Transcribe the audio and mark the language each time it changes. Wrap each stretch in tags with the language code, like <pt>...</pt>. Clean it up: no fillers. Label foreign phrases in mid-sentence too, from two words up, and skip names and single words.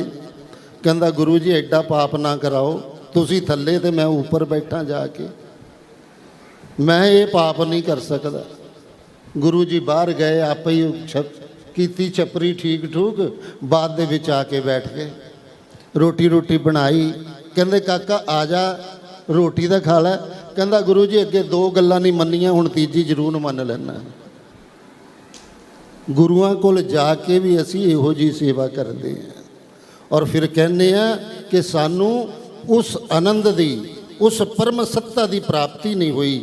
<pa>ਕਹਿੰਦਾ ਗੁਰੂ ਜੀ ਐਡਾ ਪਾਪ ਨਾ ਕਰਾਓ, ਤੁਸੀਂ ਥੱਲੇ ਤੇ ਮੈਂ ਉੱਪਰ ਬੈਠਾ ਜਾ ਕੇ, ਮੈਂ ਯੇ ਪਾਪ ਨਹੀਂ ਕਰ ਸਕਦਾ। ਗੁਰੂ ਜੀ ਬਾਹਰ ਗਏ, ਆਪ ਹੀ ਕੀਤੀ ਛਪਰੀ ਠੀਕ ਠਾਕ, ਬਾਅਦ ਦੇ ਵਿਚ ਆ ਕੇ ਬੈਠ ਗਏ, ਰੋਟੀ ਰੋਟੀ ਬਣਾਈ। ਕਹਿੰਦੇ ਕਾਕਾ ਆ ਜਾ, ਰੋਟੀ ਦਾ ਖਾ ਲੈ। ਕਹਿੰਦਾ ਗੁਰੂ ਜੀ ਅੱਗੇ 2 ਗੱਲਾਂ ਨਹੀਂ ਮੰਨੀਆਂ, ਹੁਣ ਤੀਜੀ ਜ਼ਰੂਰ ਮੰਨ ਲੈਣਾ। ਗੁਰੂਆਂ ਕੋਲ ਜਾ ਕੇ ਵੀ ਅਸੀਂ ਇਹੋ ਜੀ ਸੇਵਾ ਕਰਦੇ ਹਾਂ ਔਰ ਫਿਰ ਕਹਿੰਦੇ ਆ ਕਿ ਸਾਨੂੰ ਉਸ ਆਨੰਦ ਦੀ, ਉਸ ਪਰਮ ਸੱਤਾ ਦੀ ਪ੍ਰਾਪਤੀ ਨਹੀਂ ਹੋਈ।</pa>